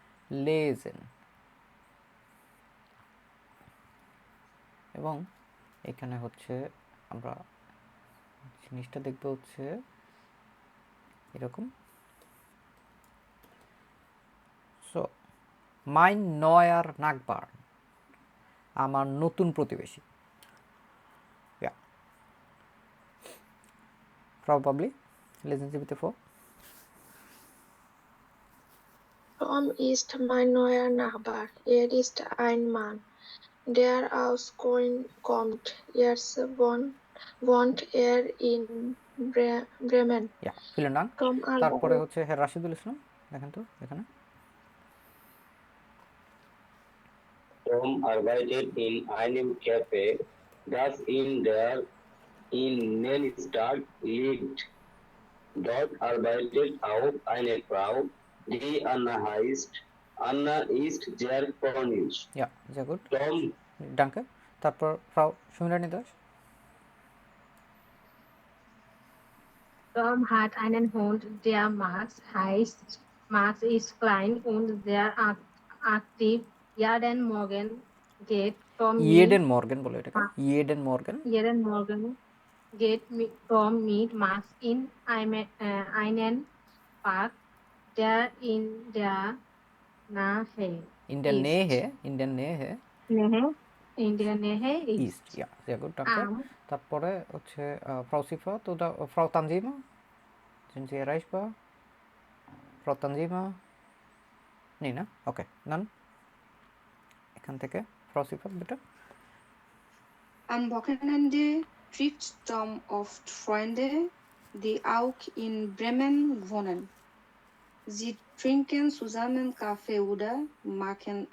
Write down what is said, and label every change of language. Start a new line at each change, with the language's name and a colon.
Bangla: Legend, এবং এখানে হচ্ছে আমরা জিনিসটা দেখব হচ্ছে এরকম। সো
German: মাইন নয়ার নাগবার,
Bangla: আমার নতুন প্রতিবেশী।
German: প্রবাবলি lesen Sie bitte vor. Tom ist mein neuer Nachbar. Er ist ein Mann, der aus Köln kommt. Jetzt wohnt er in Bremen. Ja, vielen Dank. Tom
Bangla: তারপরে
German: arbeitet
Bangla: হচ্ছে হ্যাঁ রাশিদুল ইসলাম, দেখেন তো এখানে।
German: Tom arbeitet in einem Café, das in der Innenstadt liegt. Dort arbeitet auch eine Frau, die Anna heißt. Anna ist sehr freundlich. Ja, sehr gut, Tom danke.
Bangla: তারপর ফ্রাউ সুমিরানী Das.
German: Tom hat einen Hund, der Max heißt. Max ist klein und sehr aktiv. Jeden Morgen geht Tom ইয়েডেন মর্গেন
Bangla: বলে এটাকে, Ma-
German: ইয়েডেন মর্গেন। jeden Morgen geht Tom mit Max in einen Park, der in der Nähe ইন দ্য ist. নেহে, ইন দ্য নেহে Nähe, in der Nähe ইস্ট, ist. ইয়া sehr gut, danke। Am
Bangla: তারপরে হচ্ছে
German: Frau Siffert oder Frau Tanzima, sind Sie erreichbar? Frau Tanzima?
Bangla: নেই না, ওকে, নান এখান থেকে Frau Siffert bitte।
German: Am Wochenende trifft Tom oft Freunde, die auch in Bremen wohnen. Sie trinken zusammen Kaffee oder machen